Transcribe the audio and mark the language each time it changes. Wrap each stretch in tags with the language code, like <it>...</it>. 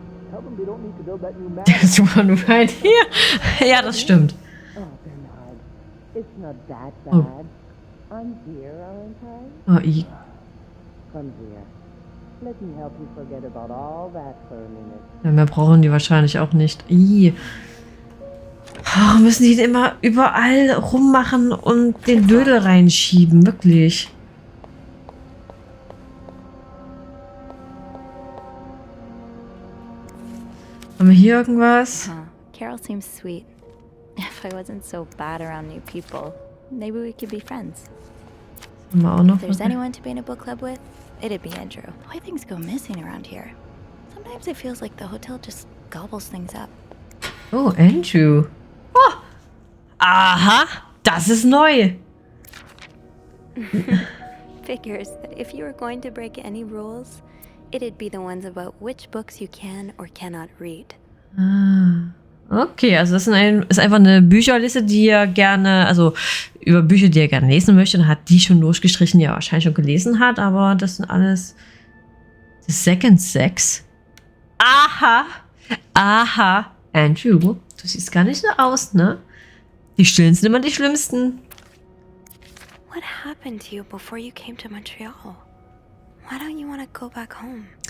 <en>Tell them they don't need to build that new</en> <de>Das war nur ein hier. Ja, das stimmt.</de> <en>Oh, Bernard, it's not that Oh. bad. I'm here, aren't I? Oh, i. Come here. Let me help you forget about all that for a minute.</en> <de>Ja, mehr brauchen die wahrscheinlich auch nicht. I. Oh, müssen die immer überall rummachen und den Dödel reinschieben, wirklich. Haben wir hier irgendwas?</de> <en>Huh. Carol seems sweet. If I wasn't so bad around new people, maybe we could be friends.</en> <de>Haben wir auch noch</de> <en>If there's</en> <de>was?</de> <en>anyone to be in a book club with, it'd be Andrew. Why things go missing around here? Sometimes it feels like the hotel just gobbles things up.</en> <de>Oh, Andrew. Oh. Aha, das ist neu.</de> <en>Figures that if you were going to break any rules, it'd be the ones about which books you can or cannot read. Ah.</en> <de>Okay, also das ist einfach eine Bücherliste, die er gerne, also über Bücher, die er gerne lesen möchte, und hat die schon durchgestrichen, die er wahrscheinlich schon gelesen hat, aber das sind alles The Second Sex. Aha, aha, Andrew, du siehst gar nicht so aus, ne? Die Stillen sind immer die schlimmsten.</de> <en>What happened to you before you came to Montreal? Why don't you want to go back home?</en>